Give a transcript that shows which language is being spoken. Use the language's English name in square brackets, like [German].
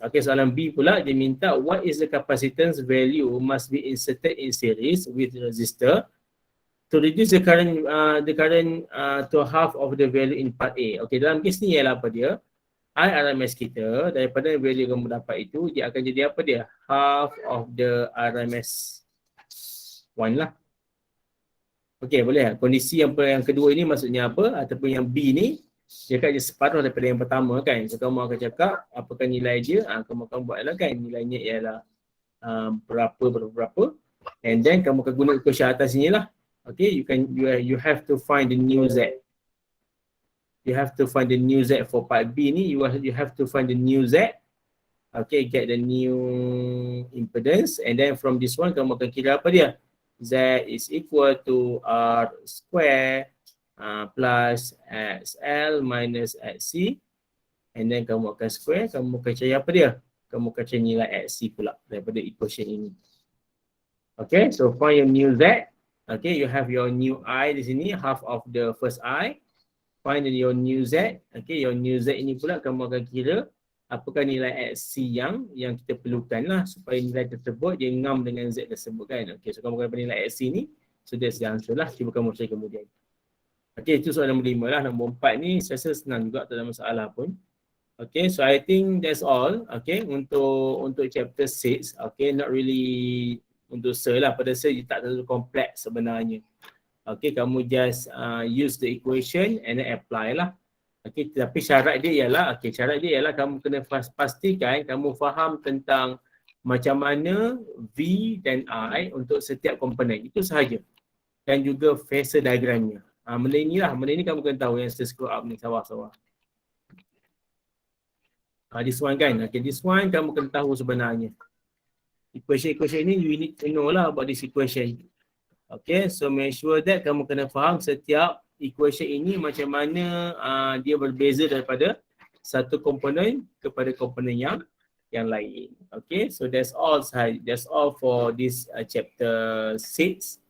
[English] Okay, [Malay] soalan B pula, dia minta [English] what is the capacitance value must be inserted in series with resistor to reduce the current to half of the value in part A. [Malay] Okay, dalam kes ni ialah apa dia? IRMS kita daripada value kamu dapat itu, dia akan jadi apa dia? [English] Half of the RMS 1 lah. Okay, boleh. [Malay] Kondisi yang kedua ini maksudnya apa? Ataupun yang B ni, dia akan jadi separuh daripada yang pertama kan. So kamu akan cakap apakah nilai dia? Kamu akan buatlah kan. Nilainya ialah berapa. And then kamu akan guna equation atas sini lah. [English] Okay, you have to find the new Z. You have to find the new Z for part B ni. You have to find the new Z. Okay, get the new impedance. And then from this one, [Malay] kamu akan kira apa dia? [English] Z is equal to R square plus XL minus XC. [Malay] And then kamu akan square, kamu akan cari apa dia? Kamu akan cari nilai XC pula daripada equation ini. [English] Okay, so find your new Z. Okay, you have your new I [Malay] di sini, [English] half of the first I. Find your new Z. [Malay] Okay, your new Z ini pula kamu akan kira apakah nilai XC yang kita perlukan lah supaya nilai tersebut dia ngam dengan Z tersebut kan. Okay, so kamu akan dapat nilai XC ni. [English] So that's the answer [Malay] lah. Cuba kamu cari kemudian. Okay, itu soalan nombor 5 lah. Nombor 4 ni saya rasa senang juga, tak ada masalah pun. [English] Okay, so I think that's all. Okay, untuk chapter 6. Okay, not really untuk lah. [Malay] Pada saya tak terlalu kompleks sebenarnya. Okay, kamu [English] just use the equation and then apply [Malay] lah. Okay, tapi syarat dia ialah kamu kena pastikan kamu faham tentang macam mana V dan I untuk setiap komponen. Itu sahaja. Dan juga phasor diagramnya. Benda ni kamu kena tahu yang saya scroll up ni, sawah-sawah. [English] This one [Malay] kan. Okay, this one kamu kena tahu sebenarnya. [English] Equation ni you need to know lah about this equation. Okay, so make sure that [Malay] kamu kena faham setiap equation ini macam mana dia berbeza daripada satu komponen kepada komponen yang lain. [English] Okay, so that's all for this chapter 6.